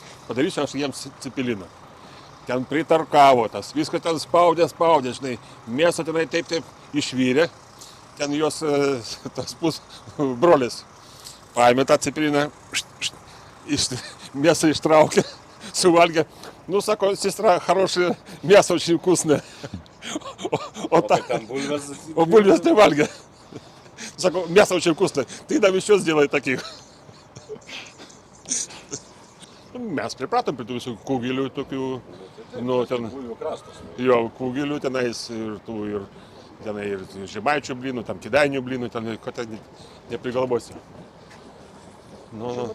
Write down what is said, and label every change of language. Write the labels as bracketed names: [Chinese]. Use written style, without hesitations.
[Lithuanian] Padarysiu aš jiems cepeliną. Ten pritarkavo tas, viską ten spaudė, žinai. Mėsą tenai taip išvyrė. Ten jos tas brolis paėmė tą cepeliną, mėsą ištraukė, suvalgė, [Russian] Ну, [Lithuanian] сако, [Russian] сестра, хорошее мясо, очень вкусное. Вот так. [Lithuanian] Там бульвас. Бульвас не вальга. Сако, [Russian] мясо очень вкусное. Ты нам еще сделай таких. [Lithuanian] Mes pripratom prie tų visų kugelių tokių, nu, ten, Bulvių krastas. jo, kugelių tenais ir tų, ir tenai ir žemaičių blynų, tam kidainių blynų, ten, ko ten neprigalvosi. Nu, nu.